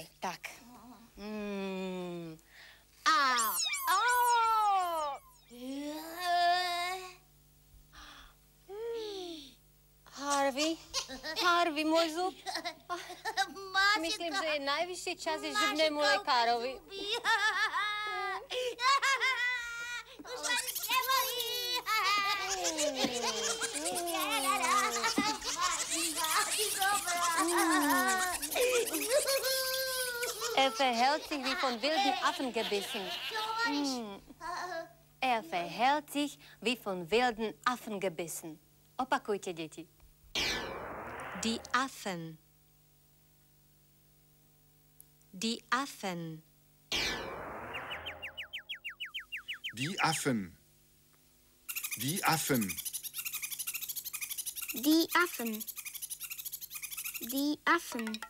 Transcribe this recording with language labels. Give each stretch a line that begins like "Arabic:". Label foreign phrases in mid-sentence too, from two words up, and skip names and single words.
Slovak: Tak. Harvey, môj zub. Myslím, že je najvyšší čas ísť zubnému lekárovi. Už ma nič nebolí.
German: Er verhält sich wie von wilden Affen gebissen. Er verhält sich wie von wilden Affen gebissen.
Slovak: Opakujte, deti.
German: Die Affen. Die Affen. Die Affen. Die Affen. Die Affen. Die Affen.